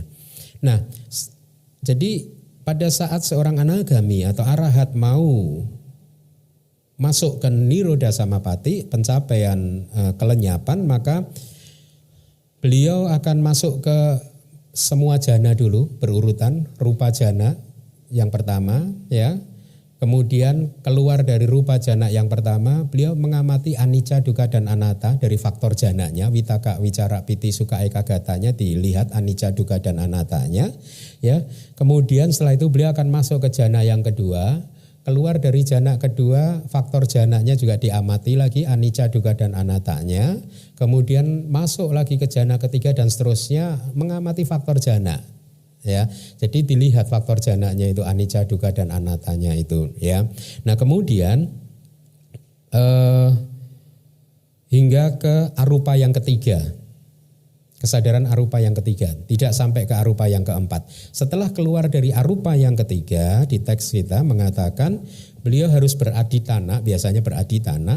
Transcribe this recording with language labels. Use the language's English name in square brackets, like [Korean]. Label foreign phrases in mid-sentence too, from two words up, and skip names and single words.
[Indonesian] Nah, jadi pada saat seorang anagami atau arahat mau masuk ke niroda samapati, pencapaian kelenyapan, maka beliau akan masuk ke semua jana dulu berurutan, rupa jana yang pertama ya. Kemudian keluar dari rupa jana yang pertama, beliau mengamati anicca, dukkha dan anatta dari faktor jananya, [Pali] vitaka, wicara, piti, sukha, eka, gatanya, [Indonesian] dilihat anicca, dukkha dan anattanya ya. Kemudian setelah itu beliau akan masuk ke jana yang kedua. Keluar dari jana kedua, faktor jananya juga diamati lagi, anicca, dukkha dan anattanya. Kemudian masuk lagi ke jana ketiga dan seterusnya mengamati faktor jana. Ya, jadi dilihat faktor jananya itu anicca, dukkha dan anattanya itu. Ya, nah kemudian hingga ke arupa yang ketiga. Kesadaran arupa yang ketiga, tidak sampai ke arupa yang keempat. Setelah keluar dari arupa yang ketiga, di teks kita mengatakan beliau harus beraditana, biasanya beraditana.